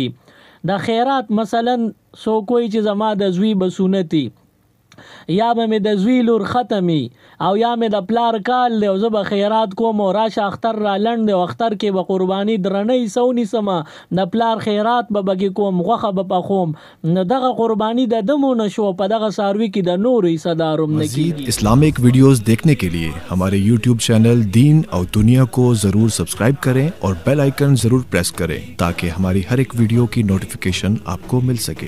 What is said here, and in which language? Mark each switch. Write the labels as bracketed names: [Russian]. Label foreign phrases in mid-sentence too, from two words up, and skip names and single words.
[Pashto] د خیرات مثلا څوک وایي چې زما د زوی به سنتي، یا به مې د زوی لور ختمي، او یا مې د پلار کال دی او زه به خیرات کوم او راشه اختر را لنډ دی او اختر کې به قرباني درنه حصه ونیسم، د پلار خیرات به پکې کوم، غوښه به پخوم، نو دغه قرباني د ده مو نه شو، په دغه څاروي کې د نورو حصه دار هم نه کیږي. [Urdu] مزید اسلامک ویڈیوز دیکھنے کے لیے ہمارے یوٹیوب چینل دین اور دنیا کو ضرور سبسکرائب کریں اور بیل آئیکن ضرور پریس کریں تاکہ ہماری ہر ایک ویڈیو کی نوٹیفیکیشن آپ کو مل سکے.